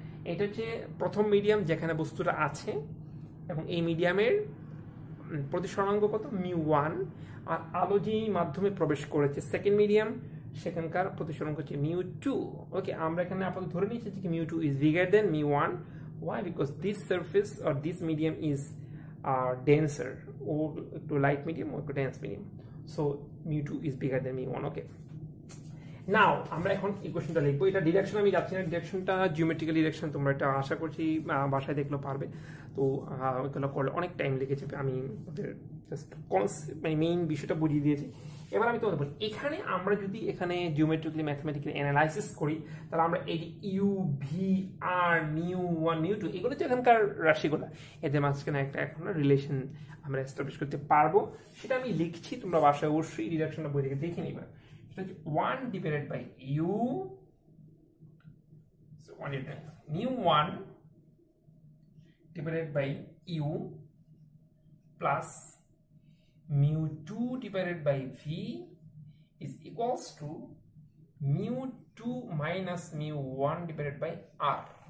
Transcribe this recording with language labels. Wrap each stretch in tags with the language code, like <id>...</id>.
<bn>এটা হচ্ছে প্রথম মিডিয়াম যেখানে বস্তুটা আছে, এবং এই মিডিয়ামের প্রতিসরণাঙ্ক কত, μ1। আর আলো যেই মাধ্যমে প্রবেশ করেছে সেকেন্ড মিডিয়াম, সেখানকার প্রতিসরণাঙ্ক হচ্ছে μ2। ওকে, আমরা এখানে আপাতত ধরে নিয়েছি যে μ2</bn> <en>is bigger than</en> <bn>μ1.</bn> <en>Why? Because this surface or this medium is denser, or একটু light medium or একটু dense medium, so μ2 is bigger than μ1.</en> <bn>ওকে, নাও আমরা এখন ইকুয়েশনটা লিখবো। এটা ডিরেকশন আমি যাচ্ছি না, ডিরেকশনটা জিওমেট্রিক্যাল ডিরেকশন, তোমরা এটা আশা করছি বাসায় দেখলেও পারবে। তো ওইগুলো করলে অনেক টাইম লেগেছে, আমি ওদের জাস্ট মানে মেইন বিষয়টা বুঝিয়ে দিয়েছি। এবার আমি তোমাদের বলি, এখানে আমরা যদি এখানে জিওমেট্রিক্যালি ম্যাথমেটিক্যালি অ্যানালাইসিস করি, তাহলে আমরা এই ইউ, ভি, আর, μ1, μ2 এগুলো হচ্ছে এখানকার রাশিগুলো, এদের মাঝখানে একটা এখন রিলেশন আমরা এস্টাবলিশ করতে পারবো। সেটা আমি লিখছি, তোমরা বাসায় অবশ্যই ডিরেকশনটা বই থেকে দেখে নিবা।</bn> <en>1 divided by u, so 1 divided by μ1 divided by u plus μ2 divided by v is equals to μ2 minus μ1 divided by r.</en>